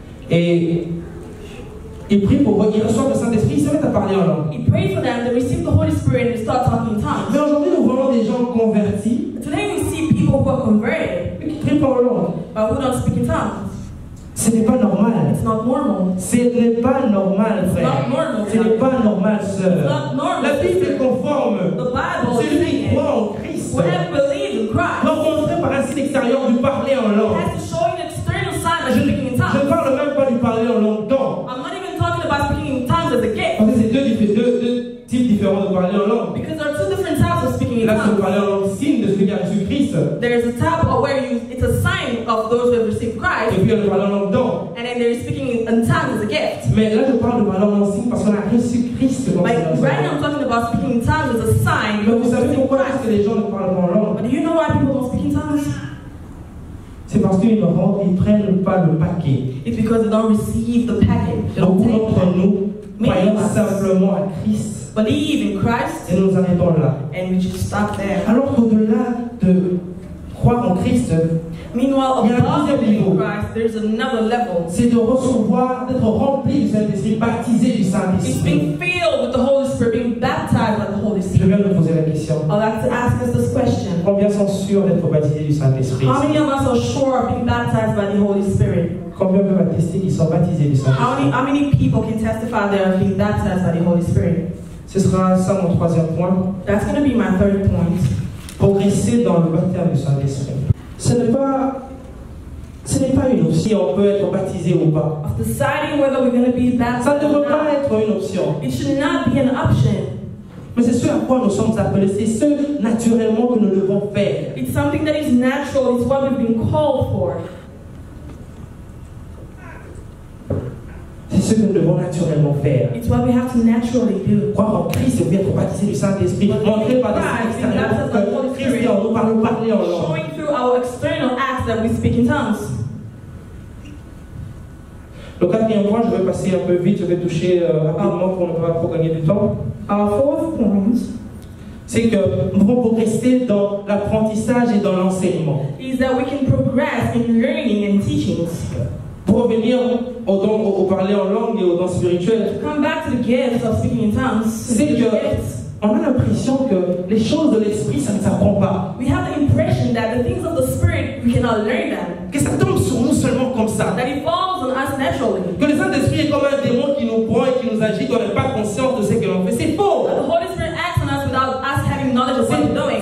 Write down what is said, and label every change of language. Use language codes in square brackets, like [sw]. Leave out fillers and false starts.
[fr] et il prie pour eux, ils reçoivent le Saint-Esprit, ils se mettent à parler en langue. [en] He prayed for them, they received the Holy Spirit, and they start talking in [fr] Mais [en] tongues. [fr] aujourd'hui, nous voyons des gens convertis [en] Today we see people who are converted, [fr] qui prient pas en langue. [en] but who don't speak in tongues. [fr] Ce n'est pas normal. [en] It's not normal. [fr] Ce n'est pas normal, frère. [en] Not normal. [fr] Ce n'est pas normal, sœur. [en] Not normal. [fr] La Bible est conforme. [en] The Bible is [fr] Celui qui [en] saying [fr] croit en Christ [en] whoever believes in Christ [fr] rencontré par un signe extérieur du parler en langue. [en] has to show an external sign of speaking in [fr] Je ne [en] tongues. [fr] parle même pas du parler en langue don. [en] I'm not even talking about speaking in tongues as a gift, [fr] Parce que c'est deux types différents de parler en langue. [en] because there are 2 different types of speaking in [fr] Là, c'est le [en] tongues. [fr] parler en langue signe de celui qui a reçu Christ. [en] There's a type of where it's a sign of those who have received [fr] Et [en] Christ, [fr] puis il y a le parler en langue don. [en] and then they're speaking in tongues as a gift. [fr] Mais là, je parle de parler en langue signe parce qu'on a reçu Christ. Comme [en] Like [fr] ça. [en] right now, I'm talking about speaking in tongues as a sign. [fr] Mais vous savez [en] of [fr] pourquoi est-ce [en] Christ. [fr] que les gens ne parlent pas en langue? [en] But do you know why people don't speak in tongues? [fr] C'est parce qu'ils ne prennent pas le paquet. [en] It's because they don't receive the package. They don't [fr] Beaucoup [en] take [fr] d'entre [en] it. [fr] nous croyons simplement à Christ [en] Believe in Christ, [fr] et nous nous arrêtons là. [en] and we just stop there. [fr] Alors qu'au-delà de croire en Christ, [en] Meanwhile, [fr] Il y a un [en] above [fr] deuxième [en] believing [fr] niveau. [en] in Christ, there's another level. [fr] c'est de recevoir, d'être rempli du Saint-Esprit, baptisé du [en] It's [fr] Saint-Esprit. [en] being filled with the Holy Spirit, being baptized by the Holy [fr] Je [en] Spirit. [fr] viens de poser la question. [en] I'd like to ask us this question. [fr] Combien sont sûrs d'être baptisés du Saint-Esprit? [en] How many of us are sure of being baptized by the Holy Spirit? [fr] Combien peuvent attester qu'ils sont baptisés du Saint-Esprit? [en] How many people can testify they are being baptized by the Holy Spirit? [fr] Ce sera ça mon 3e point. [en] That's going to be my 3rd point. [fr] Progresser dans le baptême du Saint-Esprit. Ce n'est pas une option si on peut être baptisé ou pas. [en] Of deciding whether we're going to be [fr] Ça [en] baptized [fr] ne [en] or [fr] devrait pas [en] not, [fr] être une option. [en] it should not be an option. [fr] Mais c'est ce à quoi nous sommes appelés. C'est ce naturellement que nous devons faire. [en] It's something that is natural. It's what we've been called for. [fr] C'est ce que nous devons naturellement faire. [en] It's what we have to naturally do. [fr] Croire en Christ et puis être baptisé du Saint-Esprit. Montrer par des signes extérieurs que Christ est en nous, par le parler en langue. [en] Showing through our external acts that we speak in tongues. [fr] Le 4e point, je vais passer un peu vite, je vais toucher rapidement pour ne pas trop gagner du temps. [en] Our 4th point [fr] C'est que nous devons progresser dans l'apprentissage et dans l'enseignement. [en] is that we can progress in learning and teachings. [fr] Pour revenir au parler en langue et aux dons spirituels, [en] Come back to the gifts of speaking in tongues. [fr] c'est [en] The [fr] que [en] gifts. [fr] on a l'impression que les choses de l'esprit, ça ne s'apprend pas. [en] We have the impression that the things of the Spirit, we cannot learn them. [fr] Que ça tombe sur nous seulement comme ça. [en] That it falls on us naturally. [fr] Que le Saint-Esprit est comme un démon qui nous prend et qui nous agit, qu'on n'a pas conscience de ce que l'on fait. C'est faux. [en] That the Holy Spirit acts on us without us having knowledge of what we're doing.